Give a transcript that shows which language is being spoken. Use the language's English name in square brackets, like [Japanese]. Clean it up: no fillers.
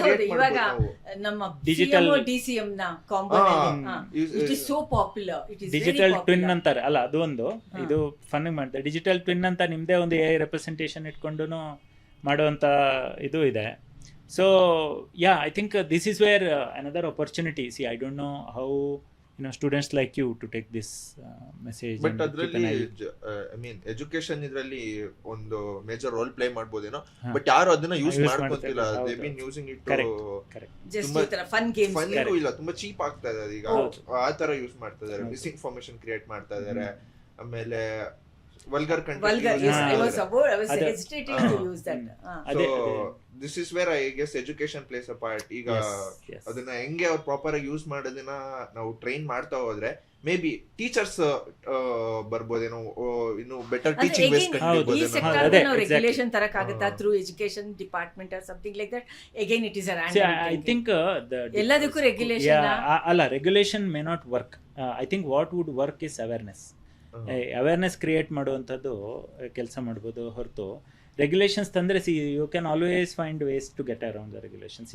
[Kannada] ಇವಾಗ ನಮ್ಮ digital DCM ನ component [English] it is so popular, it is [Kannada] digital twin ಅಂತಾರೆ ಅಲ್ಲ, ಅದು ಒಂದು ಇದು ಫನ್ ಮಾಡ್ತಾರೆ. ಡಿಜಿಟಲ್ ಟ್ವಿನ್ ಅಂತ ನಿಮ್ದೇ ಒಂದು AI ರೆಪ್ರೆಸೆಂಟೇಷನ್ ಇಟ್ಕೊಂಡು ಮಾಡುವಂತ ಇದು ಇದೆ. [English] So yeah, I think this is where another opportunity. See I don't know how students like you to take this message. [Kannada] But ಅದರಲ್ಲಿ ಐ ಮೀನ್ ಎಜುಕೇಶನ್ ಇದರಲ್ಲಿ ಒಂದು ಮೇಜರ್ ರೋಲ್ ಪ್ಲೇ ಮಾಡಬಹುದೇನೋ, ಬಟ್ ಯಾರು ಅದನ್ನ use ಮಾಡ್ಕೊತಿಲ್ಲ. [English] They been using it just fun games. [Kannada] Fun ಇಲ್ಲ, ತುಂಬಾ cheap ಆಗ್ತಾ ಇದೆ ಈಗ. ಆ ತರ ಯೂಸ್ ಮಾಡ್ತಾ ಇದ್ದಾರೆ, ಮಿಸ್ ಇನ್ಫಾರ್ಮೇಶನ್ ಕ್ರಿಯೇಟ್ ಮಾಡ್ತಾ ಇದ್ದಾರೆ. [English] ಆಮೇಲೆ vulgar content. Yes, I was hesitating to use that. So this is where I guess education plays a part. [Kannada] ಈಗ ಅದನ್ನ ಹೆಂಗೆ ಅವ್ರು ಪ್ರಾಪರ್ ಆಗಿ ಯೂಸ್ ಮಾಡೋದನ್ನ ನಾವು ಟ್ರೈನ್ ಮಾಡ್ತಾ ಹೋದ್ರೆ ಮೇ ಬಿ ಟೀಚರ್ಸ್ ಬರ್ಬೋದೇನೋ, ಇನ್ನು ಬೆಟರ್ ಟೀಚಿಂಗ್ ವೇಸ್ ಕಂಡುಹಿಡಿಯಬಹುದು. Regulation ತರಕಾಗುತ್ತಾ [English] Through education department or something like that. Again it is a random. I think [Kannada] ಎಲ್ಲದಕ್ಕೂ ರೆಗ್ಯುಲೇಷನ್ [English] ಅಲ್ಲ, regulation may not work. I think what would work is awareness. [Kannada] Awareness create ಮಾಡುವಂಥದ್ದು ಕೆಲಸ ಮಾಡ್ಬೋದು ಹೊರತು regulations ತಂದರೆ [English] You can always find ways to get around the regulations.